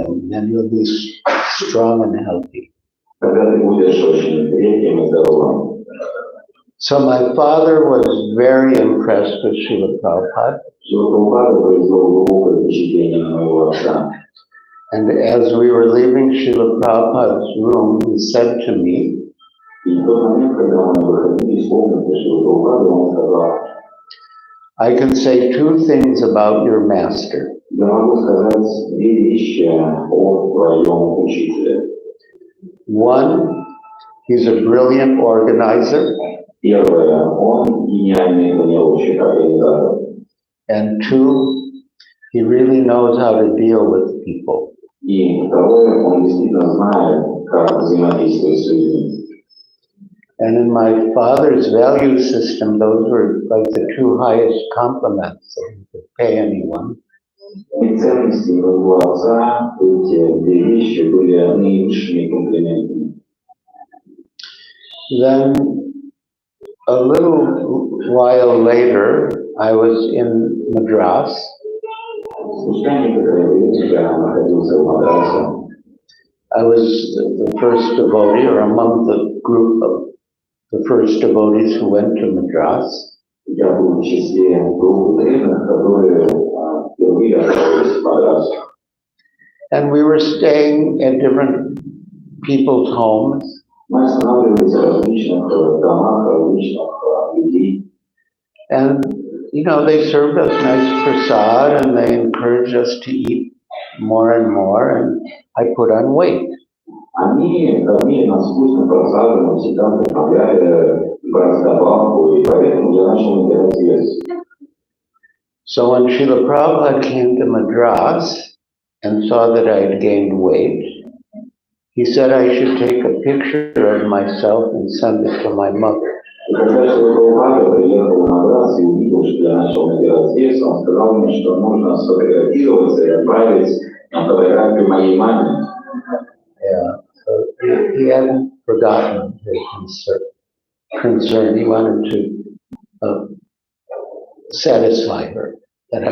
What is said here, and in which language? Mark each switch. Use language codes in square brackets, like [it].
[en] Then you'll be strong and healthy. [ru] Тогда ты будешь очень крепким и здоровым. [en] So my father was very impressed with Srila Prabhupada. [ru] Сила Прабхупады произвел глубокое впечатление на моего отца. [en] And as we were leaving Srila Prabhupada's room, he said to me, [ru] И в тот момент, когда мы выходили из комнаты, чтобы уходить, он сказал: [en] I can say two things about your master. [ru] я могу сказать две вещи о твоем учителе. [en] One, he's a brilliant organizer. [ru] Первое, он гениальный планировщик, организатор. [en] And two, he really knows how to deal with people. [ru] И второе, он действительно знает, как взаимодействовать с людьми. [en] And in my father's value system, those were like the two highest compliments that he could pay anyone. [ru] И ценности моего отца, эти две вещи были наивысшими комплиментами. [en] Then a little while later, I was in Madras. [ru] Спустя некоторое время я находился в Мадрасе. [en] I was the first devotee, or among the group of the first devotees who went to Madras. [ru] Я был в числе группы преданных, которые впервые отправились в Мадрас. [en] And we were staying at different people's homes. [ru] Мы останавливались в различных домах, различных людей. [en] And, you know, they served us nice prasad and they encouraged us to eat more and more, and I put on weight. [ru] Они кормили нас вкусным просадом, всегда добавляли добавку, и поэтому я начал набирать вес. [en] So when Srila Prabhupada came to Madras and saw that I had gained weight, he said I should take a picture of myself and send it to my mother. [ru] И когда Шрила Прабхупада приехал в Мадрас и увидел, что я начал набирать вес, он сказал мне, что нужно сфотографироваться и отправить фотографию моей маме. [en] Yeah, so he hadn't forgotten his concern. He wanted to satisfy her that I